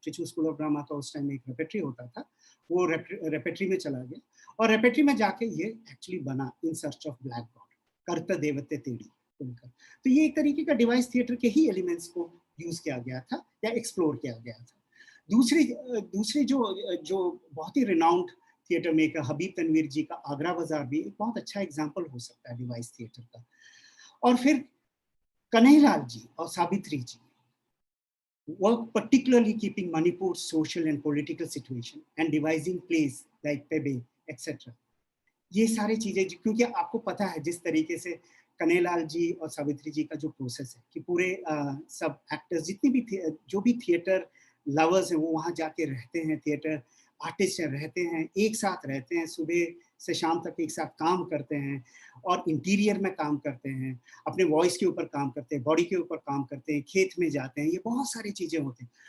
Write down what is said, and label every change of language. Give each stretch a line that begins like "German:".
Hindi: ट्रिचू school of drama का उस time एक रेपेट्री होता था, वो रेपेट्री में चला गया, और रेपेट्री में जाके ये एक्चुअली बना in search of black God, कर्त देवते तेड़ी बोलकर। तो ये एक तरीके का डिवाइस थिएटर के ही एलिमेंट्स को यूज किया गया था या एक्सप्लोर किया गया था। दूसरी जो बहुत ही renowned theatre maker Habib Tanvir जी का आगरा बाजार भी एक बहुत अच्छा एग्जाम्पल हो सकता है डिवाइस थिएटर का। और फिर कन्हैयालाल जी और सावित्री जी
English: work particularly keeping Manipur's social and political situation and devising plays like Pebe, etc.
Hindi: ये सारी चीजें, क्योंकि आपको पता है जिस तरीके से कन्हैयालाल जी और सावित्री जी का जो प्रोसेस है कि पूरे सब एक्टर्स जितने भी जो भी थिएटर लवर्स हैं वो वहाँ जाके रहते हैं, थिएटर आर्टिस्ट रहते हैं, एक साथ रहते हैं, सुबह से शाम तक एक साथ काम करते हैं, और इंटीरियर में काम करते हैं, अपने वॉइस के ऊपर काम करते हैं, बॉडी के ऊपर काम करते हैं, खेत में जाते हैं, ये बहुत सारी चीज़ें होती हैं।